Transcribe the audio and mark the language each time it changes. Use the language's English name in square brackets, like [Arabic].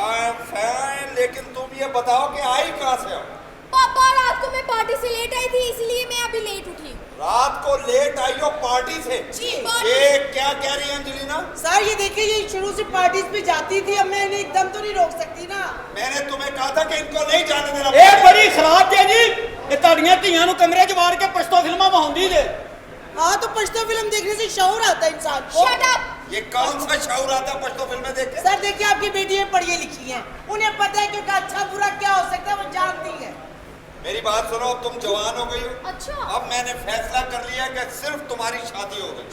[English] I am fine, [Hindi] लेकिन तुम ये बताओ कि आई कहाँ से हो? पापा रात को मैं पार्टी से लेट आई थी, इसलिए मैं अभी लेट उठी। रात को लेट आई हो पार्टी से? जी, ये क्या कह रही है अंजलिना? सर ये देखिए, ये शुरू से पार्टीज पे जाती थी, अब मैं इन्हें एकदम तो नहीं रोक सकती ना। मैंने तुम्हें कहा था कि इनको नहीं जाने देना। [Punjabi] ਇਹ ਬੜੀ ਖਰਾਬ ਜੇ ਜੀ ਇਹ ਤੁਹਾਡੀਆਂ ਧੀਆਂ ਨੂੰ ਕਮਰੇ 'ਚ ਵਾੜ ਕੇ ਪਛਤੋ ਫਿਲਮਾਂ ਵਹਾਉਂਦੀ ਜੇ। [Hindi] हाँ तो पछतो फिल्म देखने से शौर आता है इंसान को। [English] Shut up. [Hindi] ये कौन सा शौर आता है पश्तो फिल्में देख के? सर देखिए आपकी बेटी है, पढ़ी लिखी है, उन्हें पता है कि उनका अच्छा बुरा क्या हो सकता है, वो जानती है। मेरी बात सुनो, अब तुम जवान हो गई हो। अच्छा। अब मैंने फैसला कर लिया कि सिर्फ तुम्हारी शादी हो गई।